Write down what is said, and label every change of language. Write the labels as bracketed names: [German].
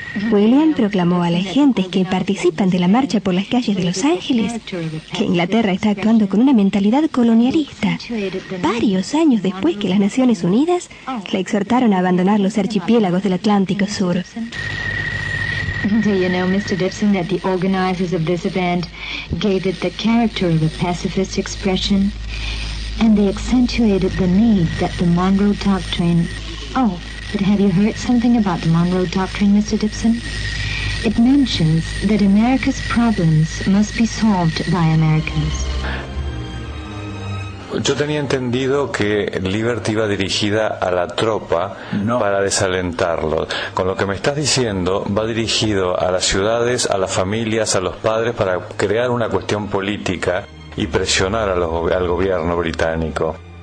[Spanish] William proclamó a las gentes que participan de la marcha por las calles de Los Ángeles que Inglaterra está actuando con una mentalidad colonialista, varios años después que las Naciones Unidas le exhortaron a abandonar los archipiélagos del Atlántico Sur. [English] Do you know, Mr. Dibson, that the organizers of this event gave it the character of a pacifist expression, and they accentuated the need that the Monroe Doctrine... Oh, but have you heard something about the Monroe Doctrine, Mr. Dibson? It mentions that America's problems must be solved by Americans. [Spanish] Yo tenía entendido que Liberty iba dirigida a la tropa no. Para desalentarlo. Con lo que me estás diciendo, va dirigido a las ciudades, a las familias, a los padres, para crear una cuestión política y presionar al gobierno británico.